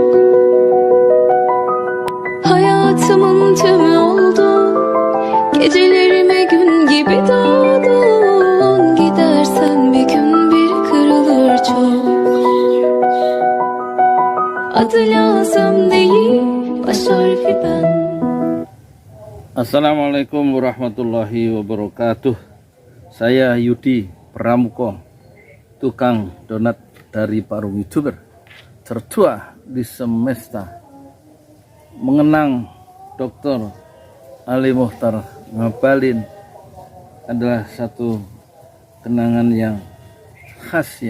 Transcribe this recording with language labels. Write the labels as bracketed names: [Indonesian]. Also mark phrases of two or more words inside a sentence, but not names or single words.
[Turkish] Hayatımın tümü oldu. Gecelerime gün gibi doğdun. Gidersen bir gün bir kırılır çok. Adı lazım değil, baş harfi ben. [Arabic] السلام عليكم ورحمة الله وبركاته. [Indonesian] Saya Yudi Pramuko, tukang donat dari Parung YouTuber tertua di semesta. Mengenang Dr. Ali Mochtar Ngabalin adalah satu kenangan yang khas ya.